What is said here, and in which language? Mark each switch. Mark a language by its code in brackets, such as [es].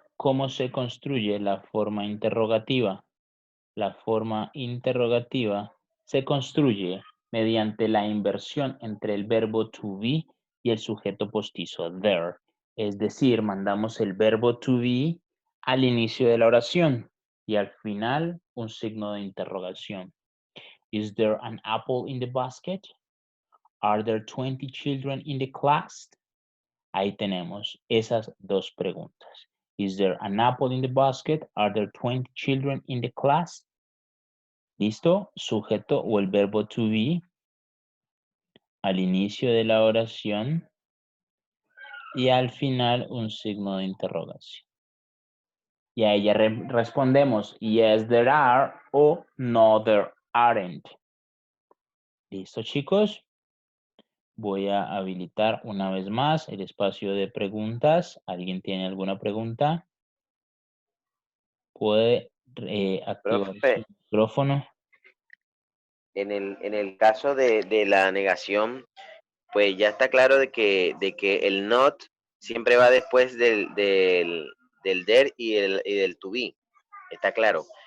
[es] ¿Cómo se construye la forma interrogativa? La forma interrogativa se construye mediante la inversión entre el verbo to be y el sujeto postizo there. Es decir, mandamos el verbo to be al inicio de la oración y al final un signo de interrogación. [en] Is there an apple in the basket? Are there 20 children in the class? [es] Ahí tenemos esas dos preguntas. [en] Is there an apple in the basket? Are there 20 children in the class? [es] ¿Listo? Sujeto o el verbo to be al inicio de la oración y al final un signo de interrogación. Y a ella respondemos [en] yes there are [es] o [en] no there aren't. [es] ¿Listo, chicos? Voy a habilitar una vez más el espacio de preguntas. ¿Alguien tiene alguna pregunta? Puede activar Profe, su micrófono. en el caso de la negación, pues ya está claro de que el not siempre va después del there y del to be. Está claro.